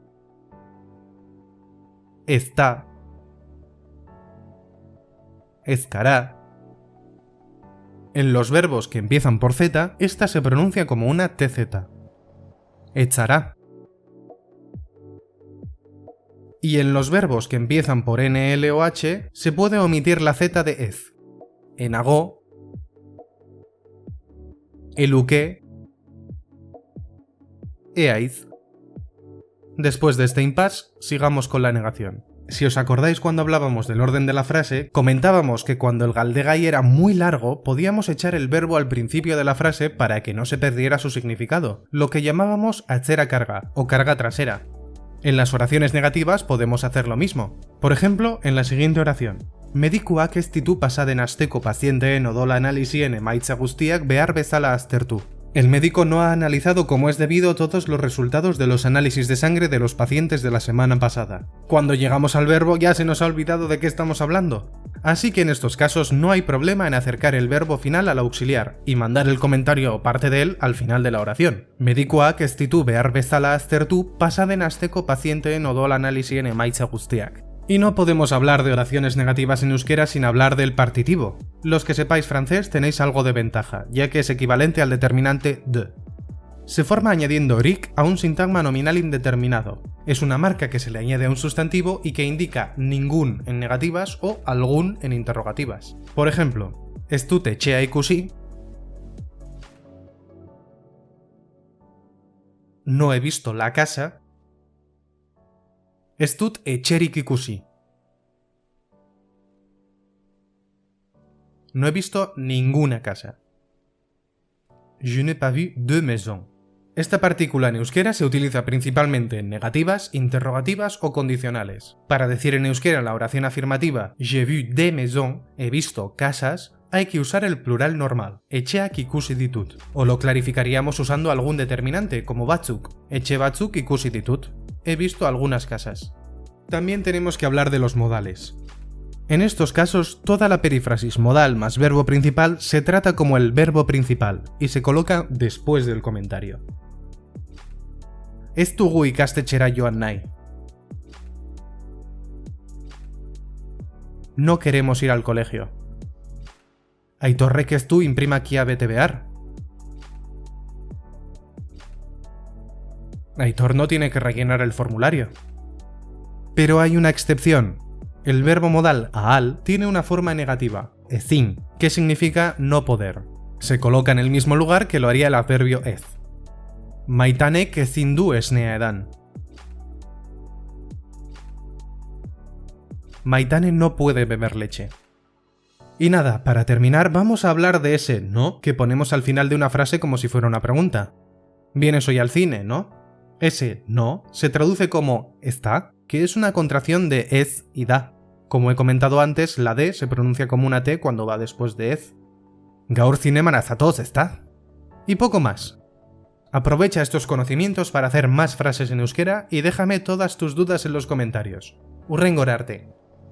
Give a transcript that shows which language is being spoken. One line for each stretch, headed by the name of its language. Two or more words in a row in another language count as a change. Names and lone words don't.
Basque: Ezpada, está, escará.
Spanish: En los verbos que empiezan por Z, esta se pronuncia como una TZ.
Basque: Echará.
Spanish: Y en los verbos que empiezan por NL o H, se puede omitir la Z de ez.
Basque: Enagó, eluqué, eaiz.
Spanish: Después de este impasse, sigamos con la negación. Si os acordáis cuando hablábamos del orden de la frase, comentábamos que cuando el galdegai era muy largo, podíamos echar el verbo al principio de la frase para que no se perdiera su significado, lo que llamábamos
Basque: atzera carga
Spanish: o carga trasera. En las oraciones negativas podemos hacer lo mismo. Por ejemplo, en la siguiente oración.
Basque: Medikuak ez ditu pasaden asteko pazienteen odola analisien emaitza guztiak behar bezala aztertu.
Spanish: El médico no ha analizado como es debido todos los resultados de los análisis de sangre de los pacientes de la semana pasada. Cuando llegamos al verbo ya se nos ha olvidado de qué estamos hablando. Así que en estos casos no hay problema en acercar el verbo final al auxiliar y mandar el comentario o parte de él al final de la oración.
Basque: Medikuak ez ditu behar bezala aztertu pasaden asteko pazienteen odol analisien emaitza guztiak.
Spanish: Y no podemos hablar de oraciones negativas en euskera sin hablar del partitivo. Los que sepáis francés tenéis algo de ventaja, ya que es equivalente al determinante de. Se forma añadiendo rik a un sintagma nominal indeterminado. Es una marca que se le añade a un sustantivo y que indica ningún en negativas o algún en interrogativas. Por ejemplo,
Basque: ez dut etxea ikusi,
Spanish: no he visto la casa,
Basque: ez dut etxerik ikusi.
Spanish: No he visto ninguna casa.
French: Je n'ai pas vu de maison.
Spanish: Esta partícula en euskera se utiliza principalmente en negativas, interrogativas o condicionales. Para decir en euskera la oración afirmativa
French: j'ai vu des maisons,
Spanish: he visto casas, hay que usar el plural normal,
Basque: etxeak ikusi ditut,
Spanish: o lo clarificaríamos usando algún determinante como batzuk,
Basque: etxe batzuk ikusi ditut,
Spanish: he visto algunas casas. También tenemos que hablar de los modales. En estos casos, toda la perífrasis modal más verbo principal se trata como el verbo principal y se coloca después del comentario.
Basque: Ez dugu ikastetxera joan nahi.
Spanish: No queremos ir al colegio.
Basque: Aitorrek ez du inprimakia bete behar.
Spanish: Aitor no tiene que rellenar el formulario. Pero hay una excepción. El verbo modal ahal tiene una forma negativa, ezin, que significa no poder. Se coloca en el mismo lugar que lo haría el adverbio ez.
Basque: Maitanek ezin du esnea edan.
Spanish: Maitane no puede beber leche. Y nada, para terminar vamos a hablar de ese no que ponemos al final de una frase como si fuera una pregunta. Vienes hoy al cine, ¿no? Ese no se traduce como está, que es una contracción de ez y da. Como he comentado antes, la D se pronuncia como una T cuando va después de ez.
Basque: Gaur zineman azatoz,
Spanish: ¿está? Y poco más. Aprovecha estos conocimientos para hacer más frases en euskera y déjame todas tus dudas en los comentarios.
Basque: Hurrengora arte.